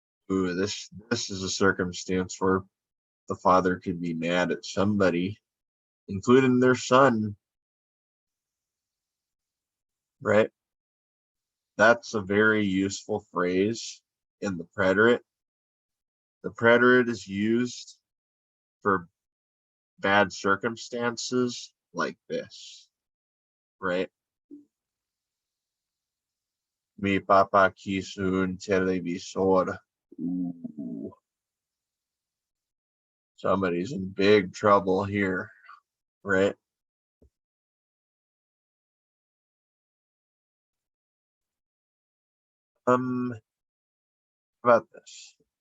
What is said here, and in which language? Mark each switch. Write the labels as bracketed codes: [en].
[en] Ooh, this is a circumstance where the father could be mad at somebody, including their son, right? That's a very useful phrase in the preterite. The preterite is used for bad circumstances like this, right? [es] Mi papá quiso un televisor. [en] Ooh, somebody's in big trouble here, right? How about this?